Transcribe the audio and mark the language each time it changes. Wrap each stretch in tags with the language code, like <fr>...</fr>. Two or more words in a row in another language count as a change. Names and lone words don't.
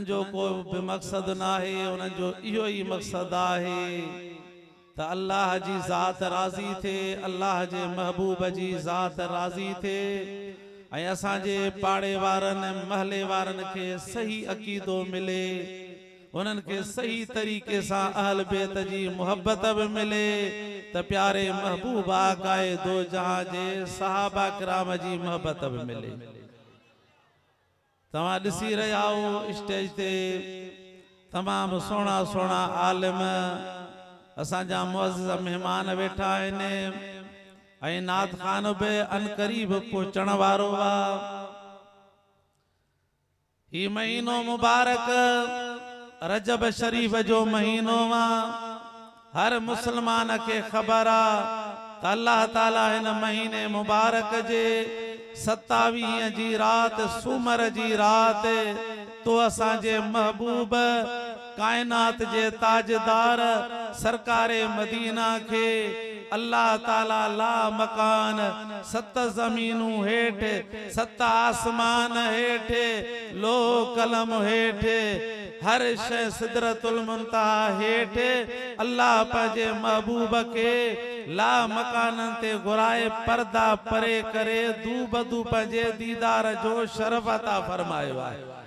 <sd>जो को बि मक़सद ना आहे, उन्हनि जो इहो ई मक़सद आहे त अल्लाह जी ज़ात राज़ी थिए, अल्लाह जे महबूब जी ज़ात राज़ी थिए ऐं असांजे पाड़े वारनि महले वारनि खे सही अक़ीदो मिले, उन्हनि खे सही तरीक़े सां अहल बैत जी मोहब्बत भी मिले त प्यारे महबूब आकाए दो जहां जे सहाबा किराम जी मोहब्बत भी मिले। तव्हां ॾिसी रहिया हो स्टेज ते तमामु सुहिणा सुहिणा आलिम असांजा मुअज़्ज़ज़ मेहमान वेठा आहिनि ऐं नात खान बि अनकरीब पहुचण वारो आहे। ही महीनो मुबारक रजब शरीफ जो महीनो आहे। हर मुसलमान के खबर आहे त अल्लाह ताला हिन महीने मुबारक जे 27 जी रात सूमर जी रात तो असांजे महबूब कायनात जे ताजदार सरकारे मदीना के अल्लाह ताला ला मकान 7 ज़मीनूं हेठ 7 आसमान हेठ लो कलम हेठ हर शय सिदरतुल मुंतहा हेठ अल्लाह पंहिंजे महबूब के ला मकानन ते घुराए पर्दा परे करे दू बदू पंहिंजे दीदार जो शरफ अता फरमायो आहे।</sd>